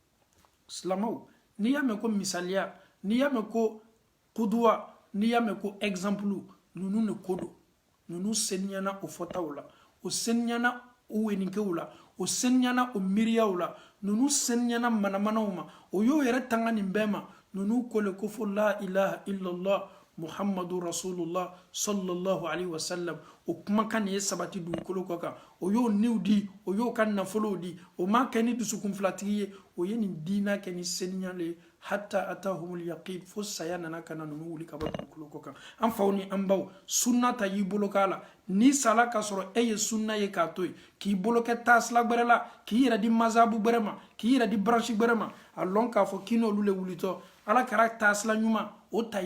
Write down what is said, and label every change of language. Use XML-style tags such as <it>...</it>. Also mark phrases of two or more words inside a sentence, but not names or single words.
<bm>silamaw n'i y'a mɛn ko misaliya n'i y'a mɛn ko kuduwa n'i y'a mɛn ko exemple ninnu de ko don ninnu seniyana o fɔtaw la o seniyana o wenikɛw la o seniyana o miiriyaw la ninnu seniyana manamanaw ma o y'o yɛrɛ tanga nin bɛɛ ma ninnu ko le ko fɔ la</bm> <ar>إله إلا الله محمد رسول الله صلى الله عليه وسلم</ar> <bm>o kumakan nin ye sabati dugukolo kɔ kan o y'o niw di o y'o ka nafolow di o ma kɛ ni dusukun filatigi ye o ye nin diina kɛ ni seniya le ye</bm> <ar>حتى أتاهم اليقين</ar> <bm>fo saya nana ka na ninnu wuli ka bɔ dugukolo kɔ kan an faw ni an baw sunna ta y'i bolo k'a la n'i sala ka sɔrɔ e ye sunna ye k'a to yen k'i bolo kɛ taasila gbɛrɛ la k'i yɛrɛ di mazabu gbɛrɛ ma k'i yɛrɛ di branche gbɛrɛ ma a lɔn k'a fɔ k'i n'olu le wulitɔ ala kɛra taasila ɲuman o ta</bm>